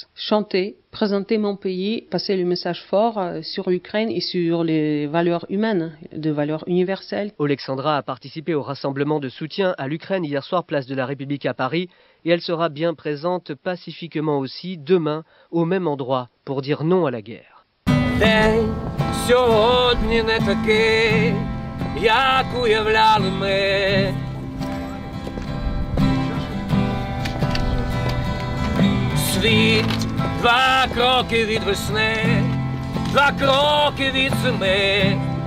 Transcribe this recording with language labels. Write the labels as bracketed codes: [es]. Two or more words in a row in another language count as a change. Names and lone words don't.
[fr] Chanter, présenter mon pays, passer le message fort sur l'Ukraine et sur les valeurs humaines, de valeurs universelles. Oleksandra a participé au rassemblement de soutien à l'Ukraine hier soir, place de la République à Paris, et elle sera bien présente pacifiquement aussi demain, au même endroit, pour dire non à la guerre. [uk] Як уявляли ми, світ 2 кроки від весни, 2 кроки від зими.